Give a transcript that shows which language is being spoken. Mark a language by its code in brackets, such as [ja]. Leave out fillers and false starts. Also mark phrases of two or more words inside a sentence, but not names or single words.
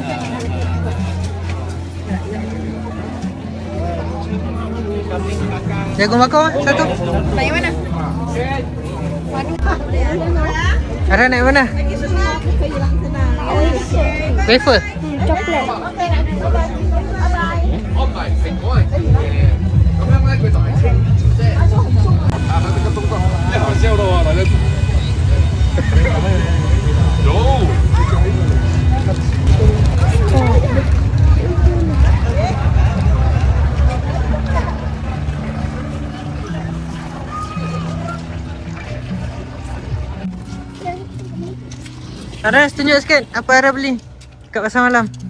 [ms] Jagung bakar satu. Yang mana? Aras naik mana? Wafer. Coklat. [zh] 太好笑了哇，来了。有。 [ms] Aras, tunjuk sikit apa Aras beli kat pasar malam.